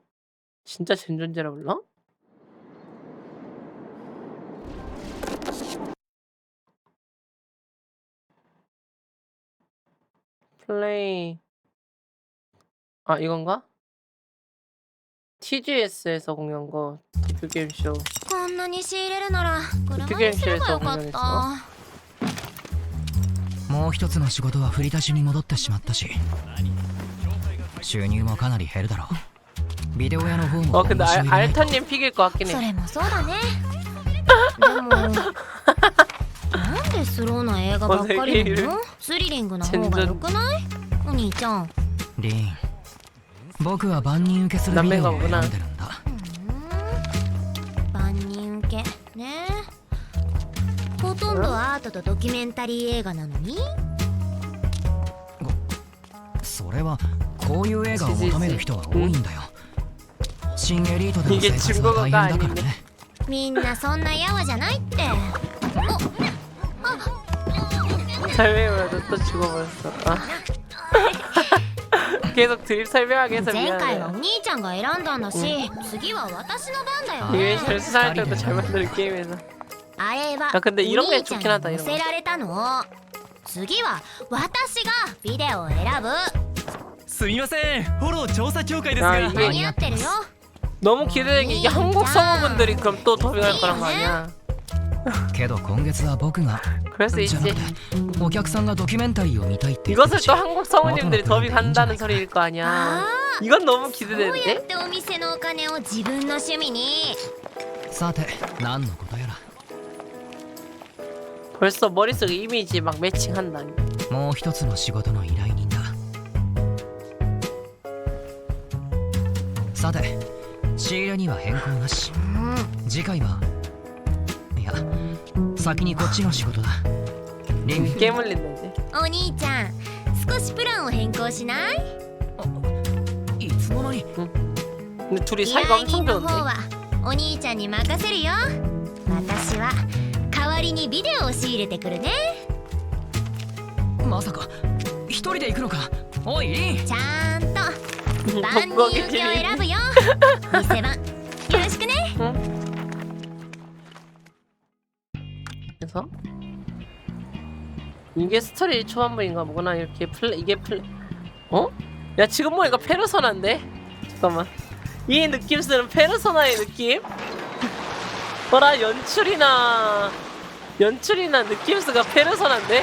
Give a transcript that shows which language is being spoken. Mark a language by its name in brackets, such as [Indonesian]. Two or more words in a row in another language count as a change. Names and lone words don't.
[Korean] 진짜 젠존제라 불러? 플레이 이건가? TGS에서 공개한 거 도쿄게임쇼. 도쿄게임쇼에서 공개했어. [Japanese] もう一つの仕事は振り出しに戻ってしまったし収入もかなり減るだろうビデオ屋の方も [Korean] 근데 알타님 픽일 것 같긴 해. [Japanese] それもそうだねでもなんでスローな映画ばっかりなのスリリングな方が良くないお兄ちゃんリン僕は万人受けするビデオを選んでるんだ万人受けねほとんどアートとドキュメンタリー映画なのにそれはこういう映画を求める人は多いんだよ新エリートでの生活は大変だからねみんなそんなやわじゃないって [Korean] 설명을 또 죽어버렸어. 계속 드립 설명하게 해서 미안해. [Japanese] 前回はお兄ちゃんが選んだんだし次は私の番だよ [Korean] 이वे이션을 수상할 때도 잘 만드는 게임에서. 근데 이런 게 좋긴 하다. 이런 거. [Japanese] せられたの次は私がビデオを選ぶすみませんフォロー調査協会ですが間に合ってるよ [Korean] 너무 기대되는 게 이게 한국 성우분들이 그럼 또 더빙할 거란 거 아니야? [Japanese] けど今月は僕が [Korean] 그럴 수 있지. [Japanese] お客さんがドキュメンタリーを見たいって [Korean] 이것을 또 한국 성우님들이 더빙한다는 소리일 거 아니야. 이건 너무 기대되는데? [Japanese] どうやってお店のお金を自分の趣味にさて何のことやら [Korean] 벌써 머릿속에 이미지 막 매칭한다. [Japanese] もう一つの仕事の依頼人ださて仕入れには変更なし次回はいや先にこっちの仕事だリン [Korean] 깨물린다지. [Japanese] お兄ちゃん少しプランを変更しないいつの間に [Korean] 근데 둘이 [Japanese] 依 [Korean] 사이가 [Japanese] 頼 [Korean] 엄청 [Japanese] 人の方 [Korean] 좋은데? [Japanese] はお兄ちゃんに任せるよ私は代わりにビデオを仕入れてくるねまさか一人で行くのかおいリンちゃんと万人受けを選ぶよ店番よろしくね [Korean] 그래서 이게 스토리 초반부인가 뭐구나. 이렇게 이게 야 지금 보니까 페르소나인데? 잠깐만 이 느낌 쓰는 페르소나의 느낌? 뭐라 연출이나 느낌스가 페르소나인데?